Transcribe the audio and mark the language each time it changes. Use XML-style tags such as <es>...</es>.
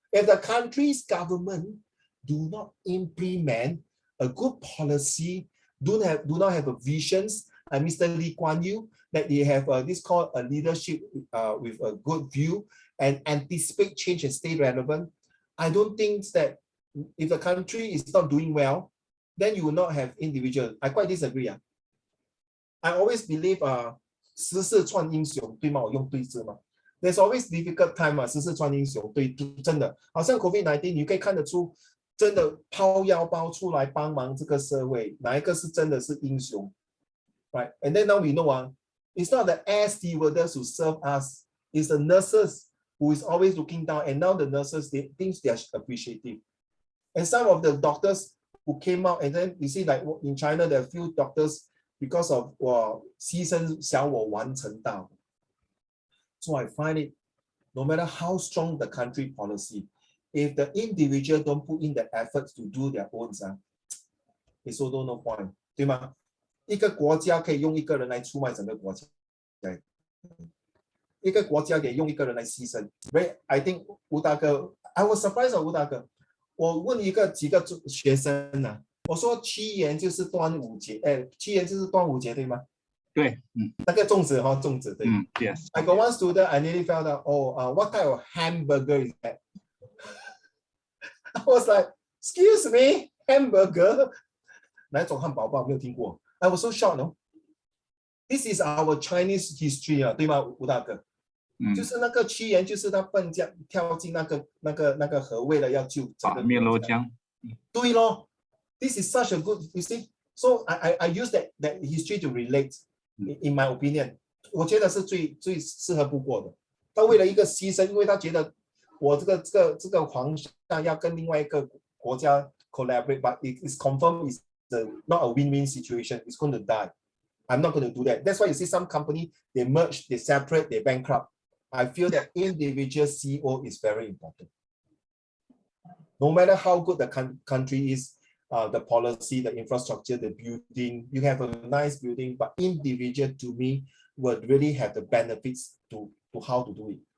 <en>If the country's government do not implement a good policy, do not have a visions, and Mr. Lee Kuan Yew, that they have this called a leadership with a good view and anticipate change and stay relevant. I don't think that if the country is not doing well, then you will not have individual. I quite disagree. I always believe</en> <zh>时势创英雄，对吗？我用对字吗？</zh> <en>There's always difficult time</en> <zh>时势创英雄，对，真的，好像 COVID-19， 你可以看得出。真的抛腰包出来帮忙这个社会，哪一个是真的是英雄 ？</zh> <en>Right? And then now we know it's not the air stewardess who serve us, it's the nurses who is always looking down. And now the nurses, they think they are appreciative. And some of the doctors who came out, and then you see like in China, there are a few doctors because of</en> <zh>牺牲小我完成道.</zh> <en>So I find it, no matter how strong the country policy, if the individual don't put in the efforts to do their own, it's also no point,</en> <zh>对吗？一个国家可以用一个人来出卖整个国家，一个国家可以用一个人来牺牲。</zh> <en>Right? I think 吴大哥 I was surprised of 吴大哥。</en> <zh>我问几个学生我说屈原就是端午节，屈原就是端午节，对吗？对，那个粽子粽子对。</zh> <en>Yes. I got one student, I nearly found out, what type of hamburger is that? I was like, excuse me, hamburger?</en> <zh>哪种汉堡包没有听过</zh> <en>I was so shocked, no? This is our Chinese history</en> <zh>对吗，</zh> <en>吴大哥？</en> <zh>就是那个屈原，就是他笨将跳进那个河，为了要救整个汨罗江。对咯</zh> <en>，This is such a good, you see. So I use that history to relate. In my opinion,</en> <zh>我觉得是最适合不过的。他为了一个牺牲，因为他觉得我这个皇上要跟另外一个国家 collaborate,</zh> <en>but it is confirmed is not a win-win situation. It's going to die. I'm not going to do that. That's why you see some company, they merge, they separate, they bankrupt. I feel that individual CEO is very important. No matter how good the country is, the policy, the infrastructure, the building, you have a nice building, but individual to me would really have the benefits to how to do it.</en>